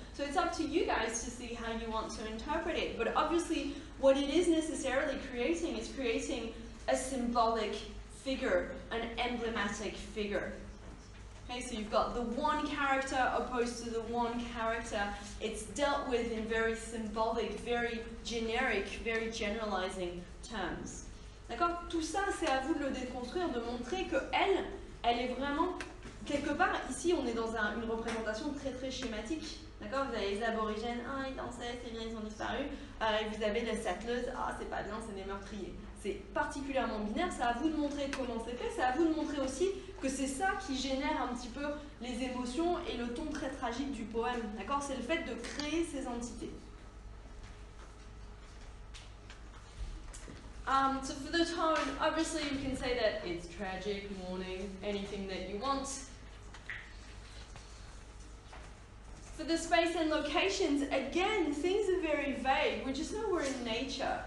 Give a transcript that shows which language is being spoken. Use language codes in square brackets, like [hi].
[en] So it's up to you guys to see how you want to interpret it. But obviously, what it is necessarily creating is creating a symbolic figure, an emblematic figure. Okay, so you've got the one character opposed to the one character. It's dealt with in very symbolic, very generic, very generalizing terms. [fr] D'accord? Tout ça, c'est à vous de le déconstruire, de montrer que elle est vraiment, quelque part, ici, on est dans une représentation très très schématique. D'accord? Vous avez les aborigènes, ah, ils dansaient, c'est bien, ils ont disparu. Et vous avez les settlers, ah, c'est pas bien, c'est des meurtriers. C'est particulièrement binaire, c'est à vous de montrer comment c'est fait, c'est à vous de montrer aussi que c'est ça qui génère un petit peu les émotions et le ton très tragique du poème. D'accord? C'est le fait de créer ces entités. [en] So for the tone, obviously you can say that it's tragic, mourning, anything that you want. For the space and locations, again, things are very vague. We just know we're in nature.